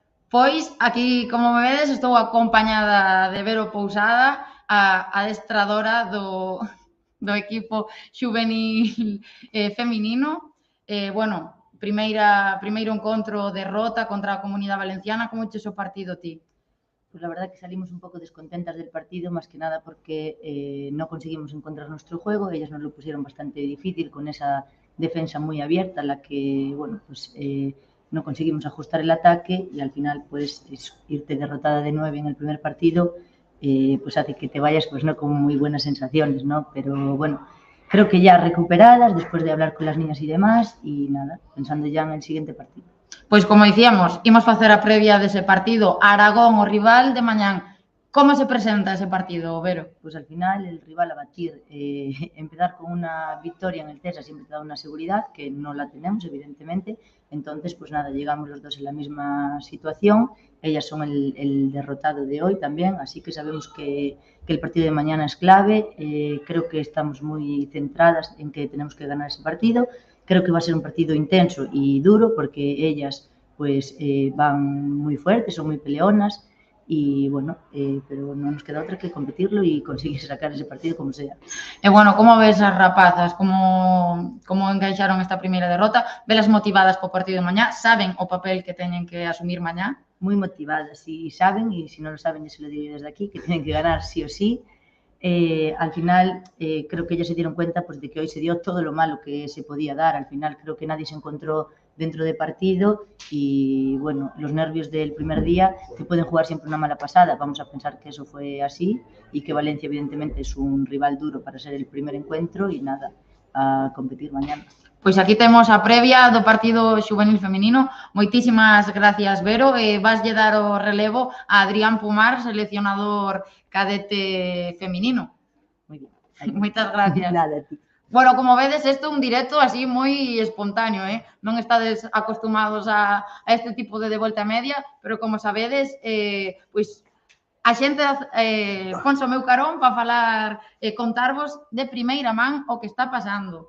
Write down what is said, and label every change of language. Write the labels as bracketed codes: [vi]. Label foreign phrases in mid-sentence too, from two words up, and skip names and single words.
[gl] Pois, aquí, como me vedes, estou acompañada de Vero Pousada, a adestradora do equipo xuvenil feminino. Bueno, primeiro encontro derrota contra a Comunidade Valenciana. Como cheches o partido ti? [es] Pues la verdad que salimos un poco descontentas del partido, más que nada porque no conseguimos encontrar nuestro juego. Ellas nos lo pusieron bastante difícil con esa defensa muy abierta, la que, bueno, pues no conseguimos ajustar el ataque y al final, pues, irte derrotada de 9 en el primer partido, pues hace que te vayas, pues no con muy buenas sensaciones, ¿no? Pero bueno, creo que ya recuperadas, después de hablar con las niñas y demás, y nada, pensando ya en el siguiente partido. [gl] Pois, como dicíamos, imos facer a previa dese partido. Aragón, o rival de mañán. Como se presenta ese partido, Vero? [es] Pues al final el rival a batir, empezar con una victoria en el CESA siempre te da una seguridad, que no la tenemos, evidentemente. Entonces, pues nada, llegamos los dos en la misma situación. Ellas son el derrotado de hoy también, así que sabemos que el partido de mañana es clave. Creo que estamos muy centradas en que tenemos que ganar ese partido. Creo que va a ser un partido intenso y duro porque ellas pues van muy fuertes, son muy peleonas. Y bueno, pero no nos queda otra que competirlo y conseguir sacar ese partido como sea. [gl] E bueno, como ves as rapazas? Como enganxaron esta primeira derrota? Velas motivadas po partido de mañá? Saben o papel que teñen que asumir mañá? [es] Muy motivadas y saben, y si no lo saben, yo se lo digo desde aquí, que tienen que ganar sí o sí. Al final, creo que ellas se dieron cuenta pues, de que hoy se dio todo lo malo que se podía dar. Al final, creo que nadie se encontró dentro de partido y, bueno, los nervios del primer día te pueden jugar siempre una mala pasada. Vamos a pensar que eso fue así y que Valencia, evidentemente, es un rival duro para ser el primer encuentro y nada, a competir mañana. [gl] Pois aquí temos a previa do partido xuvenil feminino. Moitísimas gracias, Vero. Vaslle dar o relevo a Adrián Pumar, seleccionador cadete feminino. [es] Muy bien. [gl] Moitas gracias. Nada, a ti. Bueno, como vedes, isto é un directo así moi espontáneo, non estades acostumados a este tipo de volta media, pero como sabedes, pois a xente ponse o meu carón para falar e contarvos de primeira man o que está pasando.